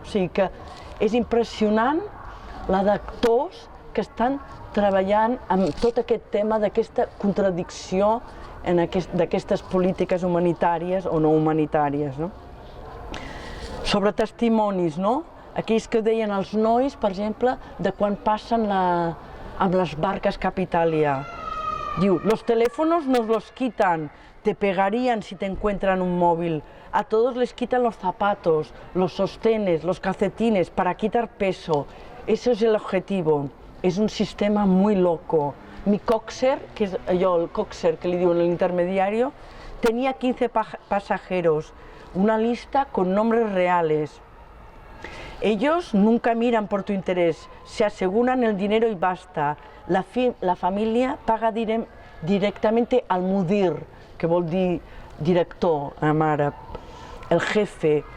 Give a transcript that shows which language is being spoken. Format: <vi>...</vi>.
<ca>O sigui que és impressionant la d'actors que estan treballant amb tot aquest tema d'aquesta contradicció d'aquestes polítiques humanitàries o no humanitàries. Sobre testimonis, aquells que deien els nois, per exemple, de quan passen amb les barques cap a Itàlia. Diu,</ca> <es>los teléfonos nos los quitan, te pegarían si te encuentran un móvil. A todos les quitan los zapatos, los sostenes, los calcetines para quitar peso. Ese es el objetivo. És un sistema muy loco. Mi coxer,</es> <ca>que és allò, el coxer que li diuen l'intermediari,</ca> <es>tenía 15 pasajeros, una lista con nombres reales. Ellos nunca miran por tu interés, se aseguran el dinero y basta. La familia paga directamente al mudir,</es> <ca>que vol dir director en àrab,</ca> <es>el jefe.</es>